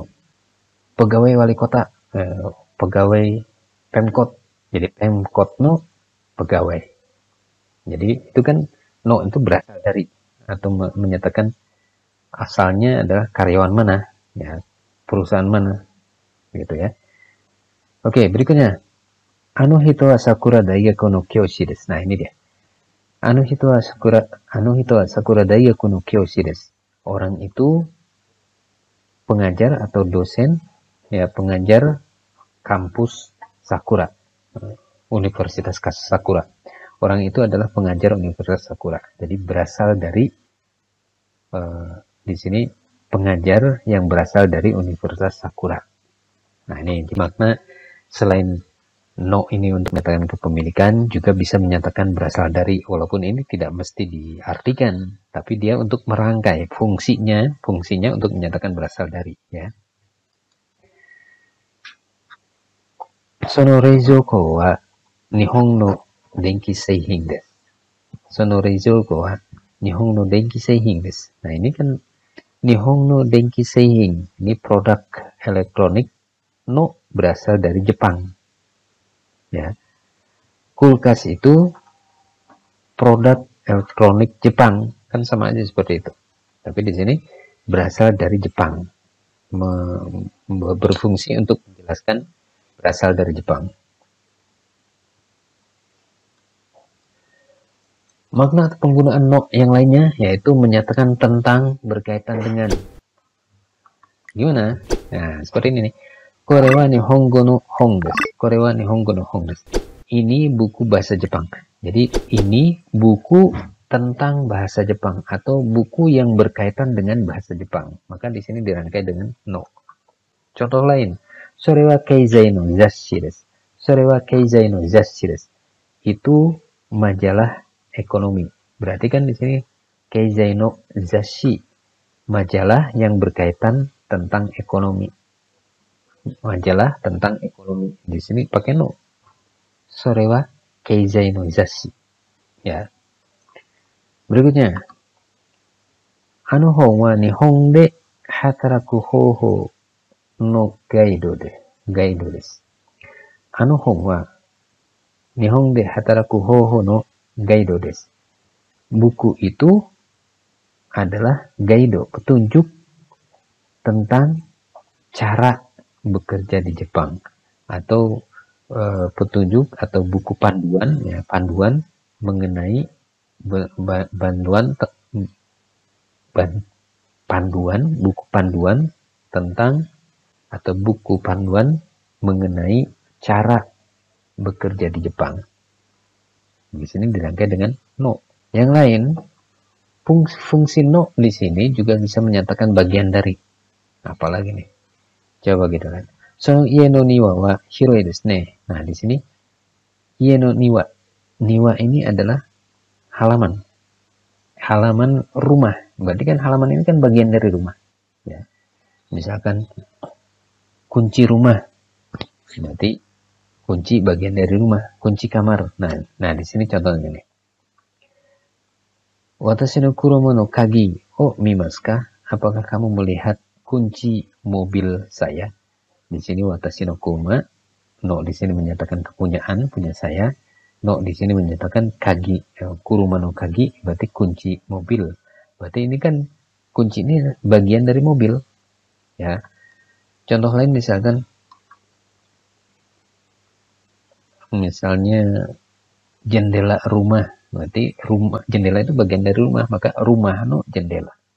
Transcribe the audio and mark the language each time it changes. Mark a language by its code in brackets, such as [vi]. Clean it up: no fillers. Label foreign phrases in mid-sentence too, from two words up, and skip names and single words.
[id] Pegawai wali kota, pegawai Pemkot. Jadi Pemkot no pegawai. Jadi itu kan no itu berasal dari atau menyatakan asalnya adalah karyawan mana, ya, perusahaan mana, gitu ya. Oke, berikutnya. [ja] あの人はさくら大学の教師です. [id] Nah, ini dia. [ja] あの人はさくら大学の教師です. [id] Orang itu pengajar atau dosen, ya, pengajar kampus Sakura, Universitas Sakura. Orang itu adalah pengajar Universitas Sakura. Jadi berasal dari di sini pengajar yang berasal dari Universitas Sakura. Nah, ini makna selain no ini untuk menyatakan kepemilikan, juga bisa menyatakan berasal dari, walaupun ini tidak mesti diartikan, tapi dia untuk merangkai fungsinya untuk menyatakan berasal dari, ya. [ja] その冷蔵庫は日本の電気製品です. その冷蔵庫は日本の電気製品です. [id] Nah, ini kan [ja] 日本の電気製品, [id] ini produk elektronik, no berasal dari Jepang. Ya, kulkas itu produk elektronik Jepang, kan sama aja seperti itu. Tapi di sini berasal dari Jepang, berfungsi untuk menjelaskan berasal dari Jepang. Makna penggunaan no yang lainnya yaitu menyatakan tentang, berkaitan dengan. Gimana? Nah, seperti ini nih. [ja] これは日本語の本です。これは日本語の本です. [id] Ini buku bahasa Jepang. Jadi ini buku tentang bahasa Jepang atau buku yang berkaitan dengan bahasa Jepang. Maka di sini dirangkai dengan no. Contoh lain, [ja] それは経済の雑誌です. それは経済の雑誌です. [id] Itu majalah ekonomi. Berarti kan di sini [ja] 経済の雑誌, [id] majalah yang berkaitan tentang ekonomi. Majalah tentang ekonomi. Di sini pakai no. [ja] それは経済の雑誌. [id] Ya. Berikutnya. [ja] あの本は日本で働く方法のガイドです. あの本は日本で働く方法のガイドです. [id] Buku itu adalah gaido, petunjuk tentang cara bekerja di Jepang, atau petunjuk atau buku panduan, ya, panduan mengenai buku panduan tentang atau buku panduan mengenai cara bekerja di Jepang. Di sini dirangkai dengan no. Yang lain, fungsi no di sini juga bisa menyatakan bagian dari. Apalagi nih? Coba kita lihat. [ja] そう、家の庭は広いですね. [id] Nah, di sini [ja] 家の庭. [id] Niwa ini adalah halaman. Halaman rumah. Berarti kan halaman ini kan bagian dari rumah. Ya. Misalkan kunci rumah. Berarti kunci bagian dari rumah, kunci kamar. Nah di sini contohnya nih. [ja] 私の車の鍵を見ますか? [id] Apakah kamu melihat kunci mobil saya? Di sini [ja] 私の車, [id] no di sini menyatakan kepunyaan, punya saya. No di sini menyatakan kagi, [ja] 車の鍵, [id] berarti kunci mobil. Berarti ini kan kunci ini bagian dari mobil. Ya. Contoh lain misalnya jendela rumah, berarti rumah, jendela itu bagian dari rumah, maka rumah no jendela.